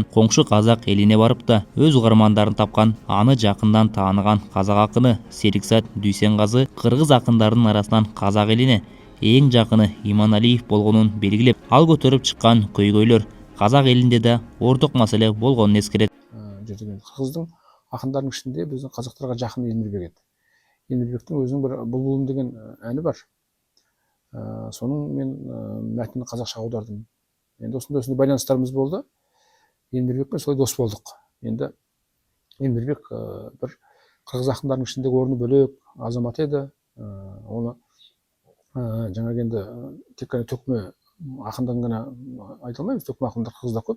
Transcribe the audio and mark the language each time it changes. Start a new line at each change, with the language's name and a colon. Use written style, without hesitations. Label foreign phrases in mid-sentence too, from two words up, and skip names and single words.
Kyrgyz: Коңшу казак элине барып да өз угармандарын тапкан, аны жакындан тааныган казак акыны Серикзат Дүйсенгазы кыргыз акындарынын арасынан казак элине эң жакыны Иманалиев болгонун белгилеп, ал көтөрүп чыккан көйгөйлөр казак элинде да орток маселе болгонун эскерет. Кыргыздын акындарынын ичинде биздин казактарга жакын Элмирбек эди. Элмирбектин өзүнүн бир булбулум деген әни бар.
Kazakh: Сонун мен мәтінін қазақша аудардым. Енді осындай байланыстарымыз болды. Элмирбекпен солай дос болдық. Енді Элмирбек бір қырғыз ақындарының ішіндегі орны бөлек азамат еді. Оны жаңағы енді тек қана төкме ақындан ғана айта алмаймыз. Төкме ақындар қырғызда көп.